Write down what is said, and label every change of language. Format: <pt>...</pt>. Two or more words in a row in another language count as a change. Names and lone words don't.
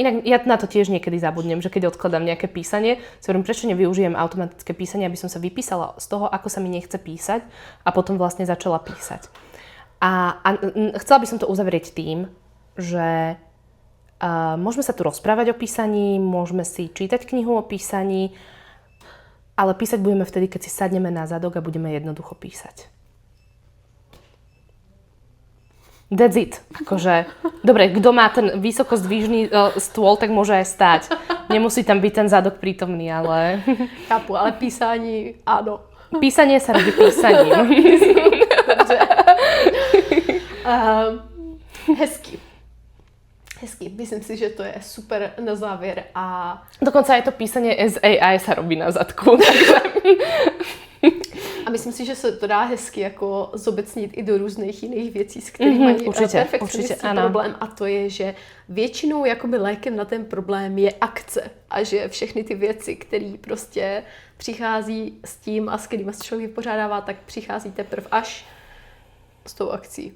<sk>Inak ja na to tiež niekedy zabudnem, že keď odkladám nejaké písanie, si hovorím, prečo nevyužijem automatické písanie, aby som sa vypísala z toho, ako sa mi nechce písať a potom vlastne začala písať. A chcela by som to uzavrieť tým, že môžeme sa tu rozprávať o písaní, môžeme si čítať knihu o písaní, ale písať budeme vtedy, keď si sadneme na zadok a budeme jednoducho písať.</sk> <en>That's it.</en> <sk>Akože, dobre, kto má ten vysoko zdvižný stôl, tak môže aj stať. Nemusí tam byť ten zadok prítomný, ale...</sk> <cs>Chápu, ale písání áno.</cs> <sk>Písanie sa robí písaním.</sk> <cs>Hezky. Myslím si, že to je super na závěr a...</cs> <sk>Dokonca aj to písanie SAI sa robí na zadku. Takže...</sk> <cs>A myslím si, že se to dá hezky jako zobecnit i do různých jiných věcí, s kterými mají perfekcionisti problém. A to je, že většinou jakoby lékem na ten problém je akce. A že všechny ty věci, které prostě přichází s tím a s kterými se člověk vypořádává, tak přichází teprve až s tou akcí.</cs>